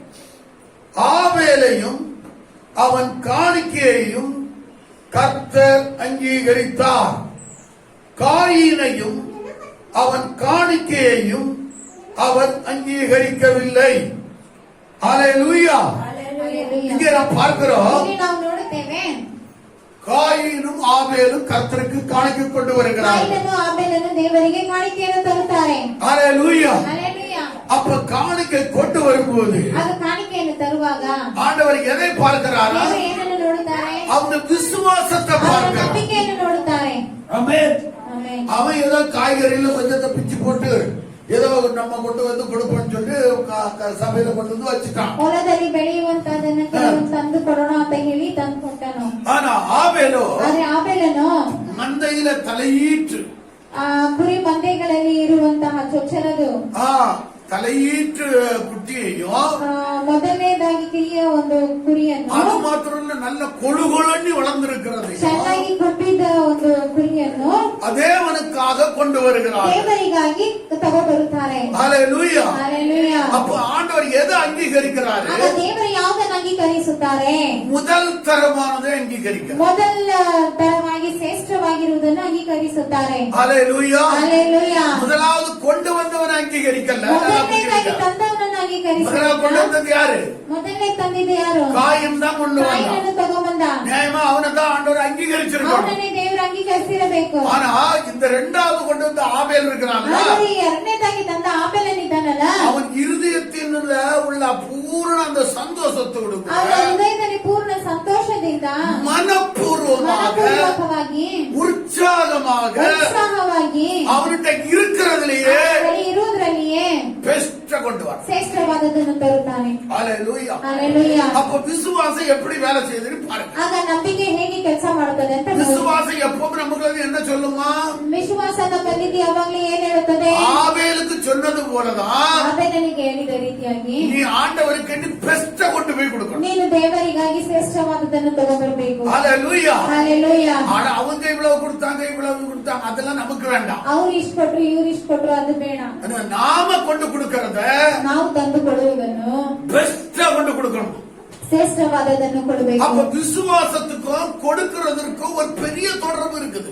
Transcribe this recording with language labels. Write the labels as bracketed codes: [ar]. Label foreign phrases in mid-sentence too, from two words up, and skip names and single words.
[ta] ஆபேலையும் அவன் காணிக்கையையும் கர்த்தர் அங்கீகரித்தார். காயினையும் அவன் காணிக்கையையும் அவர் அங்கீகரிக்கவில்லை. அல்லேலூயா. இங்கே நாம் பார்க்கிறோம், [kn] ಇಲ್ಲಿ ನಾವು ನೋಡುತ್ತೇವೆ [ta] காயினும் ஆபேலும் கர்த்தருக்கு காணிக்கை கொண்டு வருகிறார்கள். [kn] ಕಾಯಿನನು ಆಬೇಲನು ದೇವರಿಗೆ ಕಾಣಿಕೆಯನ್ನು ತರುತ್ತಾರೆ. [ta] அல்லேலூயா. [kn] ಹಲ್ಲೆಲೂಯಾ. [ta] அப்ப காணிக்கை கொண்டு வரும்போது [kn] ಅದು ಕಾಣಿಕೆಯನ್ನು ತರುವಾಗ [ta] ஆண்டவர் எதை பார்க்கிறாரா? [kn] ದೇವರು ಏನನ್ನು ನೋಡುತ್ತಾರೆ? [ta] அவங்க விசுவாசத்தை [kn] ಅವರ [ta] பார்க்கிறார். [kn] ನಂಬಿಕೆಯನ್ನು ನೋಡುತ್ತಾರೆ. [ta] ஆமென். [kn] ಆಮೆನ್. [ta] அவன் ஏதோ காய்கறியில கொஞ்சத்தை பிச்சு போட்டு ஏதோ நம்ம கொண்டு வந்து கொடுப்போம்னு சொல்லி சபையில கொண்டு வந்து வச்சுட்டான். [kn] ಹೊಲದಲ್ಲಿ ಬೆಳೆಯುವಂತದನ್ನ ಕೆಲವು ತಂದು ಕೊಡೋಣ ಅಂತ ಹೇಳಿ ತಂದು ಕೊಟ್ಟನು. [ta] ஆனா ஆபேலோ [kn] ಆದ್ರೆ ಆಬೇಲನು [ta] மந்தையில தலையீற்று [kn] ಕುರಿ ಮಂದೆಗಳಲ್ಲಿ ಇರುವಂತಹ ಚೊಚ್ಚಲದು [ta] தலையீற்று குட்டியையும் [kn] ಮೊದಲನೇದಾಗಿ ಕಿರಿಯ ಒಂದು ಕುರಿಯನ್ನು [ta] அது மாத்திரம் இல்ல, நல்ல கொழுகொழுன்னு வளர்ந்திருக்கிறது. [kn] ಚೆನ್ನಾಗಿ ಕೊಟ್ಟಿದ್ದ ಒಂದು ಕುರಿಯನ್ನು [ta] தேவனுக்காக கொண்டு வருகிறார். [kn] ದೇವರಿಗಾಗಿ ತಗೊಬರುತ್ತಾರೆ. [ta] அல்லேலூயா. [kn] ಹಲ್ಲೆಲೂಯಾ. [ta] அப்ப ஆண்டவர் எதை அங்கீகரிக்கிறாரு? [kn] ಆಗ ದೇವರು ಯಾವುದನ್ನು ಅಂಗೀಕರಿಸುತ್ತಾರೆ? [ta] முதல் தரமானதை அங்கீகரிக்கிறார். [kn] ಮೊದಲ ತರವಾಗಿ ಶ್ರೇಷ್ಠವಾಗಿರುವುದನ್ನು ಅಂಗೀಕರಿಸುತ್ತಾರೆ. [ta] அல்லேலூயா. [kn] ಹಲ್ಲೆಲೂಯಾ. [ta] முதலாவது கொண்டு வந்தவனை அங்கீகரிக்கல. [kn] ಮೊದಲನೇದಾಗಿ ತಂದವನನ್ನು [ta] முதலாவது கொண்டு [kn] ಅಂಗೀಕರಿಸುತ್ತಾರೆ. [ta] வந்தது யாரு? [kn] ಮೊದಲನೇ ತಂದಿದ್ದು ಯಾರು? [ta] காயின் தான் கொண்டு வந்தான். [kn] ಕಾಯಿನನ್ನು ತಗೊಂಬಂದ. [ta] நியாயமா அவனை தான் ஆண்டவர் அங்கீகரிச்சிருக்கணும். [kn] ಅವನನ್ನೇ ದೇವರು ಅಂಗೀಕರಿಸಿರಬೇಕು. [ta] ஆனா இந்த இரண்டாவது கொண்டு வந்த ஆபேல் இருக்கிறான்ல, [kn] ಆದರೆ ಈ ಎರಡನೇದಾಗಿ ತಂದ ಆಬೇಲನಿದ್ದಾನಲ್ಲ, [ta] அவன் இருதயத்தில் உள்ள பூரண அந்த சந்தோஷத்தோடு கூட [kn] ಅವನ ಹೃದಯದಲ್ಲಿ ಪೂರ್ಣ ಸಂತೋಷದಿಂದ [ta] மனப்பூர்வமாக [kn] ಮನಪೂರ್ವಕವಾಗಿ [ta] உற்சாகமாக [kn] ಉತ್ಸಾಹವಾಗಿ [ta] அவன்கிட்ட இருக்கிறதுலயே [kn] ಅವನಲ್ಲಿ ಇರುವುದರಲ್ಲಿಯೇ [ta] பெஸ்ட கொண்டு வர. [kn] ಶ್ರೇಷ್ಠವಾದದ್ದನ್ನು ತರುತ್ತಾನೆ. [ta] அல்லேலூயா. [kn] ಹಲ್ಲೆಲೂಯಾ. [ta] அப்ப விசுவாசம் எப்படி வேலை செய்யுதுன்னு பாருங்க. [kn] ಆಗ ನಂಬಿಕೆ ಹೇಗೆ ಕೆಲಸ ಮಾಡುತ್ತದೆ ಅಂತ ನೋಡಿ. [ta] விசுவாசம் எப்பவும் நமக்கு என்ன சொல்லுமா? [kn] ವಿಶ್ವಾಸ ನಮ್ಮಲ್ಲಿ ಯಾವಾಗಲೂ ಏನ್ ಹೇಳುತ್ತದೆ? [ta] ஆபேலுக்கு சொன்னது போலதான் [kn] ಆಬೇಲನಿಗೆ ಹೇಳಿದ ರೀತಿಯಾಗಿ [ta] நீ ஆண்டவருக்கு பெஸ்ட கொண்டு போய் கொடுக்கணும். [kn] ನೀನು ದೇವರಿಗಾಗಿ ಶ್ರೇಷ್ಠವಾದದ್ದನ್ನು ತಗೊಂಡ್ಬರ್ಬೇಕು. [ta] அல்லேலூயா. [kn] ಹಲ್ಲೆಲೂಯಾ. [ta] ஆனா அவங்க இவ்வளவு கொடுத்தாங்க இவ்வளவு கொடுத்தாங்க அதெல்லாம் நமக்கு வேண்டாம். [kn] ಅವ್ರು ಇಷ್ಟ ಕೊಟ್ರು ಇವ್ರು ಇಷ್ಟ ಕೊಟ್ರು ಅದು ಬೇಡ. [ta] ஆனா நாம கொண்டு கொடுக்கறத [kn] ನಾವು ತಂದು ಕೊಡುವುದನ್ನು [ta] பெஸ்டா கொண்டு கொடுக்கணும். [kn] ಶ್ರೇಷ್ಠವಾದದನ್ನು ಕೊಡಬೇಕು. [ta] அப்ப விசுவாசத்துக்கும் கொடுக்கிறதற்கும் ஒரு பெரிய தொடர்பு இருக்குது.